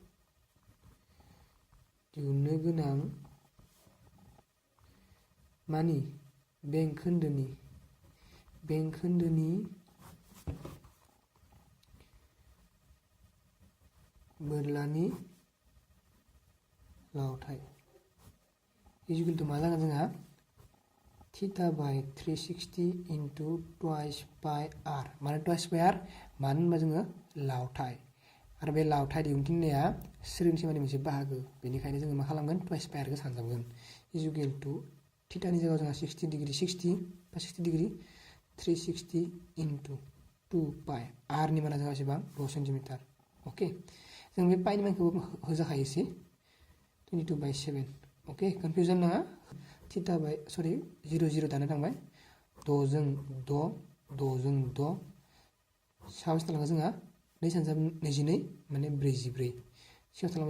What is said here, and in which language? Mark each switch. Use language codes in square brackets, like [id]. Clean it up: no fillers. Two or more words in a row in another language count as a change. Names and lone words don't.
[brx] दिहुननो गोनां मानि बेंखोन्दोनि बोरलानि लावथाय [en] is equal to [brx] मा जागोन जोंहा थीटा बाय 360 [en] into twice pi r [brx] माने [en] twice pi r [brx] मानो होनबा जोङो लावथाय आरो बे लावथाय दिहुनथिननाया सोलोंथिमानि मोनसे बाहागो बेनिखायनो जोङो मा खालामगोन ट्वाइस पाई आरखौ सानजाबगोन [en] is equal to [brx] थीटानि जायगायाव जोंहा 60 डिग्री 360 इनटू 2 पाई आरनि माना जोंहा बेसेबां 6 सेन्टिमिटार अके जों बे पाइनि मानखौबो होजाखायोसै 22/7 अके कनफिउजन नाङा थिटा बाय सरि 0 0 दानो थांबाय 6 जों 6 6 जों 6 साबेसे थालाङो जोंहा 2 सानजाब 22 माने 44 सिगां थालाङो